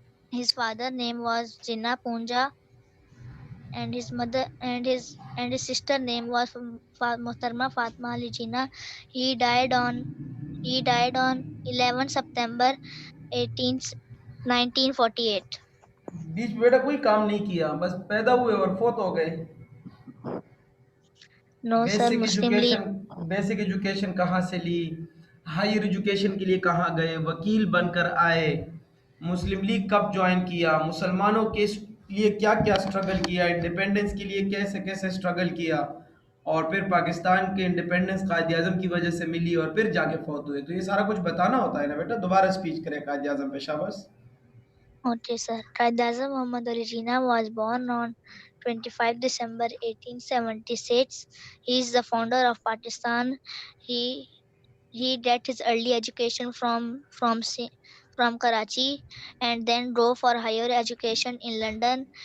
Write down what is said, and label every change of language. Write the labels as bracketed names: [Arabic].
[English] His father name was Jinnah Punja, and his mother and his sister name was Muhtarma Fatma Ali Jinnah. He died on he died on 11 September 18 1948. [Hindi] बीच में बेटा कोई काम नहीं किया, बस पैदा हुए और फोत हो गए। [English] No sir, basic Muslim League. [Hindi] Education basic education कहाँ से ली? हायर एजुकेशन के लिए कहाँ गए? वकील बनकर आए। मुस्लिम लीग कब ज्वाइन किया? मुसलमानों के लिए क्या क्या स्ट्रगल किया? इंडिपेंडेंस के लिए कैसे कैसे स्ट्रगल किया? और फिर पाकिस्तान के इंडिपेंडेंस कायद आजम की वजह से मिली और फिर जाके फौत हुए। तो ये सारा कुछ बताना होता है ना बेटा। दोबारा स्पीच करें कायद आजम पे, शाबाश। [English] Okay sir. Qaid Azam Muhammad Ali Jinnah was born on 25 December 1876. He is the founder of Pakistan. He he did his early education from Karachi and then drove for higher education in London.